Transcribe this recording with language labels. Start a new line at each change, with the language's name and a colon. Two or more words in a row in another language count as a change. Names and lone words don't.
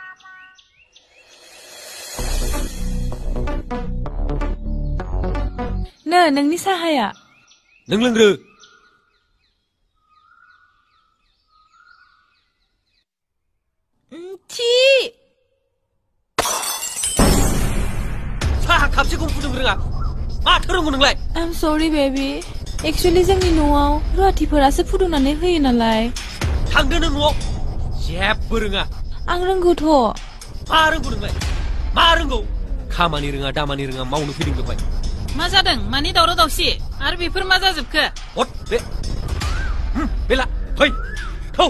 Bodo: नों नोंनि साहाया नों लोंग्रो थि साहा खापसेखौ फुदुंनो रोङा माथो रोंगौ नोंलाय
English: I'm sorry baby
Bodo: एक्चुअली जोंनि न'आव रुवाथिफोरासो फुदुंनानै होयो नालाय थांदो नों न'आव जेबो रोङा आं रोंगौथ' मा रोंगौ नोंलाय मा रोंगौ खामानि रोङा दामानि रोङा मावनो फैदों बेवहाय मा जादों मानि दावराव दावसि आरो बेफोर मा जाजोबखो हट बे बेला फै थौ